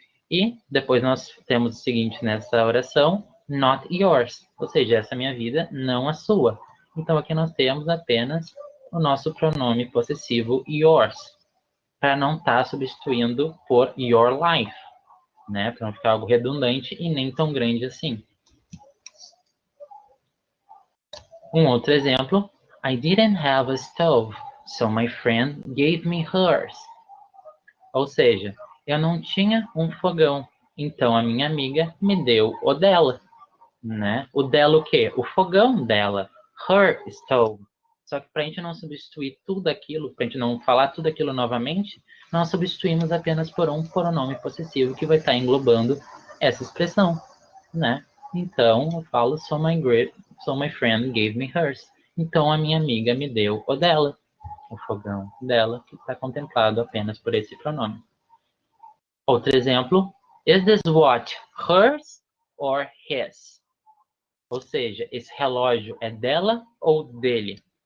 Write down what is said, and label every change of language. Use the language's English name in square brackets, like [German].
[Portuguese] E depois nós temos o seguinte nessa oração, [English] not yours, [Portuguese] ou seja, essa é a minha vida, não a sua. Então aqui nós temos apenas o nosso pronome possessivo yours, para não estar substituindo por [English] your life, [Portuguese] né? Para não ficar algo redundante e nem tão grande assim. Um outro exemplo, [English] I didn't have a stove, so my friend gave me hers. [Portuguese] Ou seja, eu não tinha um fogão, então a minha amiga me deu o dela, né? O dela o quê? O fogão dela, [English] her stove. [Portuguese] Só que para a gente não substituir tudo aquilo, para a gente não falar tudo aquilo novamente, nós substituímos apenas por um pronome possessivo que vai estar englobando essa expressão, né? Então, eu falo, [English] so my friend gave me hers. [Portuguese] Então, a minha amiga me deu o dela, o fogão dela, que está contemplado apenas por esse pronome. Outro exemplo, [English] is this watch hers or his? [Portuguese] Ou seja, esse relógio é dela ou dele?